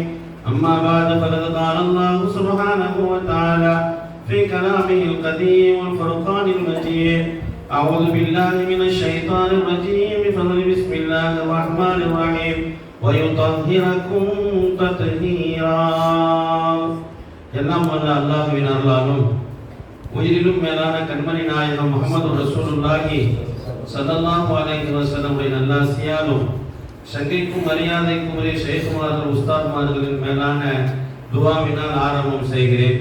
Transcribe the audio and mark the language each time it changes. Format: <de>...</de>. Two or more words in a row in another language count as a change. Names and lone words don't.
<ar>أما بعد فقد قال الله سبحانه وتعالى في كلامه القديم والفرقان المجيد: أعوذ بالله من الشيطان الرجيم بفضل بسم الله الرحمن الرحيم ويطهركم تطهيرا.</ar> <ta>எல்லாம் வல்ல அல்லாஹ்வின் அருளாலும் உயிரிலும் மேலான கண்மணி நாயகம் முஹம்மது ரசூலுல்லாஹி</ta> <ar>صلى الله عليه وسلم</ar> <ta>உடைய நல்லாசியாலும் சங்கைக்கும் மரியாதைக்கும் உரிய ஷேகுமார்கள் உஸ்தாத்மார்களின் மேலான துஆவினால் ஆரம்பம் செய்கிறேன்.</ta>